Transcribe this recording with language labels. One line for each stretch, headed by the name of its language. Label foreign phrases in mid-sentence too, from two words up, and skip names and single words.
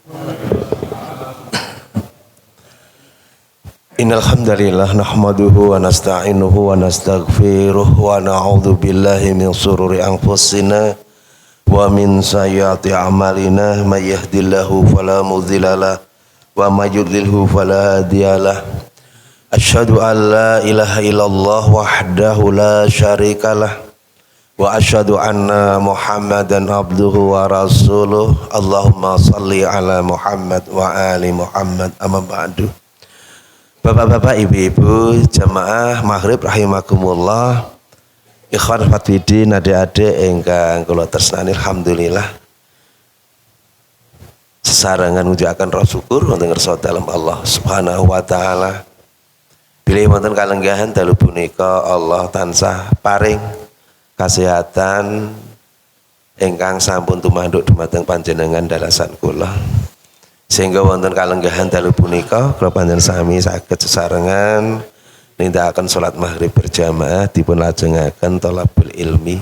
Arabic: إن الحمد لله نحمده ونستعينه ونستغفره ونعوذ بالله من شرور أنفسنا ومن سيئات أعمالنا من يهده الله فلا مضل له ومن يضلله فلا هادي له. أشهد أن لا إله إلا الله وحده لا شريك له وأشهد أن محمدا عبده ورسوله. اللهم صل على محمد وآل محمد. أما بعد.
Javanese: Bapak-bapak, ibu-ibu, jamaah maghrib rahimakumullah, ikhwan fatwidin, adik-adik ingkang kula tresnani, alhamdulillah sesarengan ngujaken roh syukur wonten ngarsa dalem
Arabic: الله سبحانه وتعالى.
Javanese: Bilih wonten kalenggahan dalu punika Allah tansah paring kesehatan ingkang sampun tumanduk dumateng panjenengan dalasan kula, sehingga wonten kalenggahan dalu punika kula panjenengan sami saged sesarengan nindakaken salat maghrib berjamaah dipun lajengaken
Arabic: طلب العلم.